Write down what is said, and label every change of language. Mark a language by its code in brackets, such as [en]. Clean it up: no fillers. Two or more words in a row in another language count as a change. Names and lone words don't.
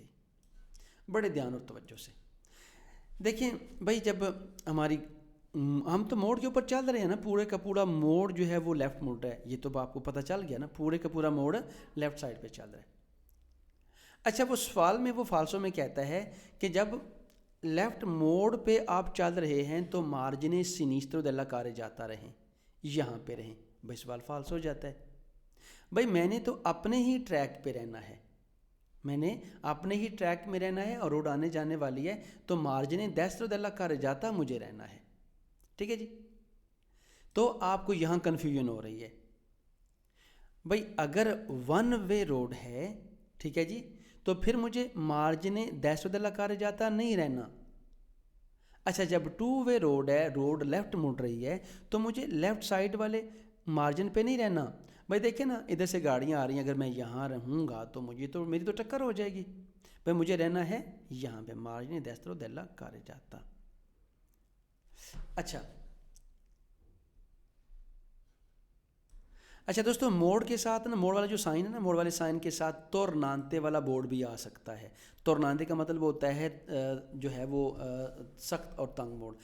[ur] بڑے دھیان اور توجہ سے دیکھیں بھائی جب ہماری ہم تو موڑ کے اوپر چل رہے ہیں نا پورے کا پورا موڑ جو ہے وہ لیفٹ موڑ رہا ہے. یہ تو آپ کو پتہ چل گیا نا پورے کا پورا موڑ [en] left side [ur] پہ چل رہا ہے. اچھا وہ سوال میں وہ فالسو میں کہتا ہے کہ جب لیفٹ موڑ پہ آپ چل رہے ہیں تو مارجن [it] sinistro della carreggiata [ur] رہیں یہاں پہ رہیں. بھائی سوال فالس ہو جاتا ہے. بھائی میں نے تو اپنے ہی ٹریک پہ رہنا ہے میں نے اپنے ہی ٹریک میں رہنا ہے اور روڈ آنے جانے والی ہے تو مارجن [it] destra della carreggiata [ur] مجھے رہنا ہے. ٹھیک ہے جی تو آپ کو یہاں کنفیوژن ہو رہی ہے. بھائی اگر [en] one way road [ur] ہے ٹھیک ہے جی تو پھر مجھے مارجن [it] destra della carreggiata [ur] نہیں رہنا. اچھا جب [en] two way road [ur] ہے روڈ لیفٹ مڑ رہی ہے تو مجھے [en] left side [ur] والے مارجن پہ نہیں رہنا. بھائی دیکھیں نا ادھر سے گاڑیاں آ رہی ہیں اگر میں یہاں رہوں گا تو میری تو ٹکر ہو جائے گی. بھائی مجھے رہنا ہے یہاں پہ مارجن [it] destra della carreggiata. [ur] اچھا دوستو موڑ کے ساتھ نا موڑ والا جو سائن ہے نا موڑ والے سائن کے ساتھ تورنانتے والا بورڈ بھی آ سکتا ہے. تورنانتے کا مطلب ہوتا ہے جو ہے وہ سخت اور تنگ موڑ.